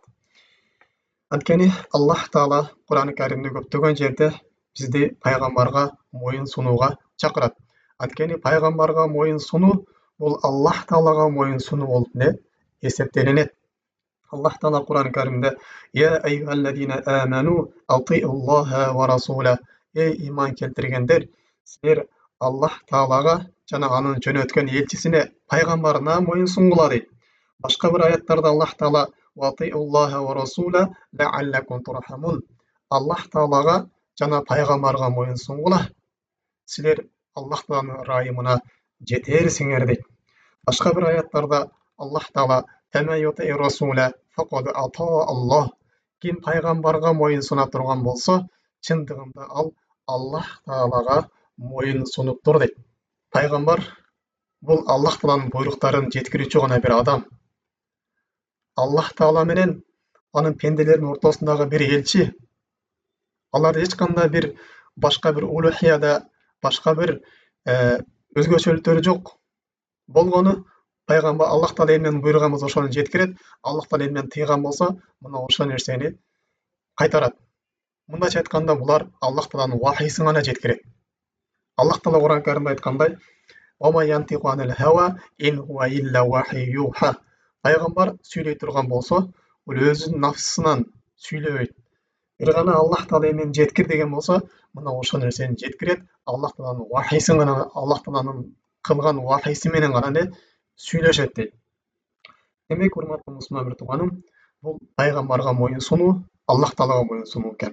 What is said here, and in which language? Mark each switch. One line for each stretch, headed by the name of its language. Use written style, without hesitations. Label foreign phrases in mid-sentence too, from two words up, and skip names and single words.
Kyrgyz: Анткени Аллах Таала Кур'ан-ы Каримде көптөгөн жерде бизди пайгамбарга моюн сунууга чакырат. Анткени пайгамбарга моюн сунуу бул Аллах Таалага моюн сунуу болуп эсептелинет. Аллах Таала Кур'ан-ы Каримде
Arabic: «يا أيها الذين آمنوا أطيعوا الله والرسول».
Kyrgyz: Эй иман келтиргендер, силер Аллах Таалага жана анын жөнөткөн элчисине, пайгамбарына моюн сунгула дейт. Башка бир аяттарда Аллах Таала
Arabic: «وأطيعوا الله والرسول لعلكم ترحمون».
Kyrgyz: Аллах Таалага жана пайгамбарга моюн сунгула, силер Аллах Тааланын ырайымына жетерсиңер дейт. Башка бир аяттарда Аллах Таала
Arabic: «فما يطع الرسول فقد أطاع الله».
Kyrgyz: Ким пайгамбарга моюн суна турган болсо, чындыгында ал Аллах Таалага моюн сунуптур дейт. Пайгамбар бул Аллах Тааланын буйруктарын жеткирүүчү гана бир адам. Аллах Таала менен анын пенделердин ортосундагы бир элчи. Алар эч кандай бир башка бир улухияда, башка бир өзгөчөлүктөрү жок. Болгону пайгамбар Аллах Таала эмнени буйруган болсо ошону жеткирет, Аллах Таала эмнени тыйган болсо, мына ошол нерсени кайтарат. Мындайча айтканда, булар Аллах Тааланын вахийсин гана жеткирет. Аллах Таала Кур'ан-ы Каримде айткандай:
Arabic: «وما ينطق عن الهوى إن هو إلا وحي يوحى».
Kyrgyz: Пайгамбар сүйлөй турган болсо, бул өзүнүн нафсынан сүйлөбөйт. бир гана Аллах Таала эмени жеткир деген болсо, мына ошол нерсени жеткирет. Аллах Тааланын вахийси гана, Аллах Тааланын кылган вахийси менен гана сүйлөшөт дейт. Демек, урматтуу мусулман бир тууганым, бул пайгамбарга моюн сунуу, Аллах Таалага моюн сунуу экен.